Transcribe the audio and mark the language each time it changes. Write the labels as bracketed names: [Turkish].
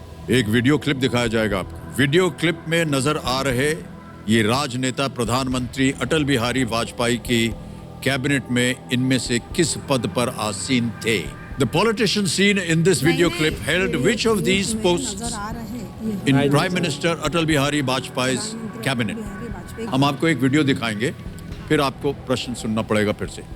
[Hindi] एक video clip दिखाया जाएगा आपको. वीडियो क्लिप में नजर आ रहे ये राजनेता प्रधानमंत्री अटल बिहारी वाजपेयी की कैबिनेट में इनमें से किस पद पर आसीन थे? [English] The politician seen in this video clip held which of these posts in Prime Minister Atal Bihari Vajpayee's cabinet? [Hindi] हम आपको एक वीडियो दिखाएंगे, फिर आपको प्रश्न सुनना पड़ेगा फिर से.